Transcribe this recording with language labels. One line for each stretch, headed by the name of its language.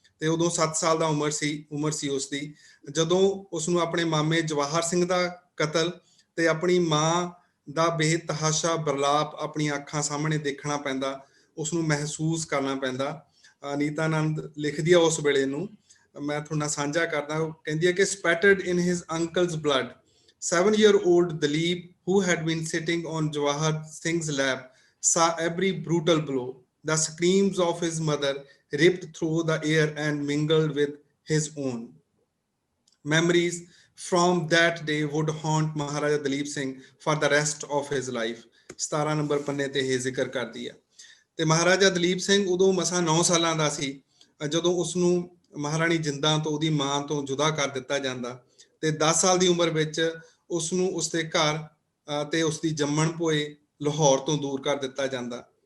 Punjabi: ਤੇ ਉਦੋਂ 7 ਸਾਲ ਦਾ ਉਮਰ ਸੀ ਉਸਦੀ, ਜਦੋਂ ਉਸਨੂੰ ਆਪਣੇ ਮਾਮੇ ਜਵਾਹਰ ਸਿੰਘ ਦਾ ਕਤਲ ਤੇ ਆਪਣੀ ਮਾਂ ਦਾ ਬੇਤਹਾਸ਼ਾ ਬਰਲਾਪ ਆਪਣੀਆਂ ਅੱਖਾਂ ਸਾਹਮਣੇ ਦੇਖਣਾ ਪੈਂਦਾ, ਉਸਨੂੰ ਮਹਿਸੂਸ ਕਰਨਾ ਪੈਂਦਾ। ਅਨੀਤਾ ਆਨੰਦ ਲਿਖਦੀ ਆ ਉਸ ਵੇਲੇ ਨੂੰ, ਮੈਂ ਤੁਹਾਡੇ ਨਾਲ ਸਾਂਝਾ ਕਰਦਾ। ਉਹ ਕਹਿੰਦੀ ਹੈ ਕਿ
English: spattered in his uncle's blood, 7-year-old Dalip, who had been sitting on Jawahar Singh's lap, saw every brutal blow. The screams of his mother ripped through the air and mingled with his own. Memories from that day would haunt Maharaja Dalip Singh for the rest of his life.
Punjabi: 17 number ਪੰਨੇ ਤੇ ਇਹ ਜ਼ਿਕਰ ਕਰਦੀ ਆ। ਤੇ ਮਹਾਰਾਜਾ ਦਲੀਪ ਸਿੰਘ ਉਦੋਂ ਮਸਾਂ 9 ਸਾਲਾਂ ਦਾ ਸੀ ਜਦੋਂ ਉਸਨੂੰ ਮਹਾਰਾਣੀ ਜਿੰਦਾਂ ਤੋਂ, ਉਹਦੀ ਮਾਂ ਤੋਂ ਜੁਦਾ ਕਰ ਦਿੱਤਾ ਜਾਂਦਾ ਤੇ 10 ਸਾਲ ਦੀ ਉਮਰ ਵਿੱਚ ਉਸਨੂੰ ਉਸਦੇ ਘਰ ਤੇ ਉਸਦੀ ਜੰਮਣ ਭੋਏ ਲਾਹੌਰ ਤੋਂ ਦੂਰ ਕਰ ਦਿੱਤਾ ਜਾਂਦਾ।